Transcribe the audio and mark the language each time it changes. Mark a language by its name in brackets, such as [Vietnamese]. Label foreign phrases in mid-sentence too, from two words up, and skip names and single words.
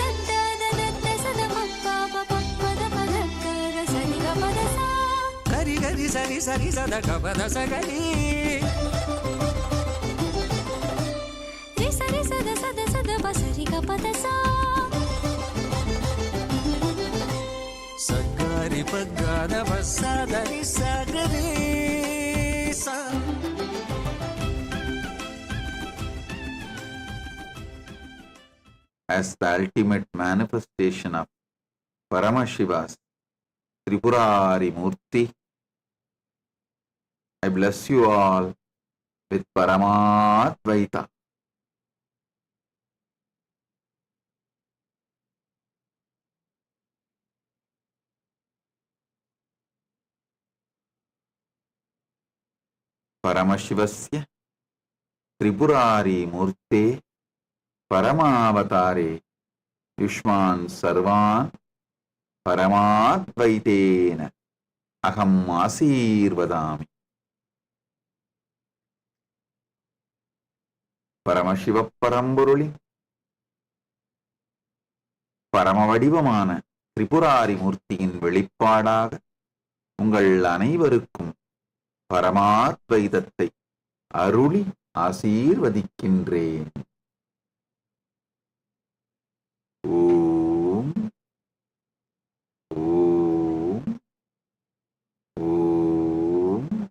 [English] கரி கரி சரி சரி சத கபத சகரி சரி சத சத சத பசரி கபத சகரி பகத வசதரி சகரி as the ultimate manifestation of Paramashiva's Tripurari Murthy, I bless you all with Paramadvaita. [Sanskrit] परमशिवस्य त्रिपुरारि मूर्ते परमावतारे युष्मान् सर्वान् परमाद्वैतेन अहम् आशीर्वदामि. [Tamil] Paramashiva Parambulli பரமவடிவமான திரிபுராரி மூர்த்தியின் வெளிப்பாடாக உங்கள் அனைவருக்கும் பரமாத்வைதத்தை அருளி ஆசீர்வதிக்கின்றேன். ஓம் ஓம் ஓம்.